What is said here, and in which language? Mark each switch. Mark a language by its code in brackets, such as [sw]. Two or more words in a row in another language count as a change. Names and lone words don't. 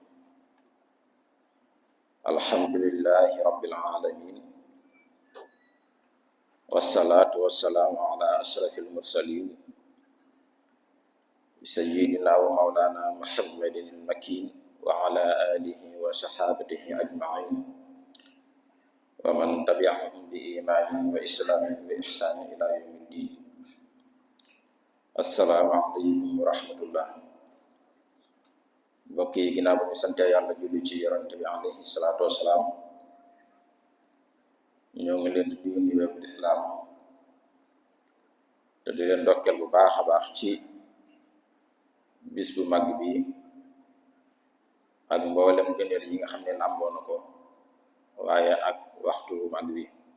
[ar] الحمد لله رب العالمين، والصلاة والسلام على أشرف المرسلين سيدنا ومولانا محمد المكين وعلى آله وصحابته أجمعين ومن تبعهم بإيمان وإسلام بإحسان إلى يوم الدين. السلام عليكم ورحمة الله. [wo] mbokk yi ginnaaw ba ñu sante yàlla julli ci yonent bi [ar] عليه الصلاة والسلام, [wo] ñoo ngi leen di nuyu nuyoo bu lislaam te di leen ndokkeel bu baax a baax ci bis bu mag bi ak mboolem gëneel yi nga xam ne làmboo na ko, waaye ak waxtu bu mag bi.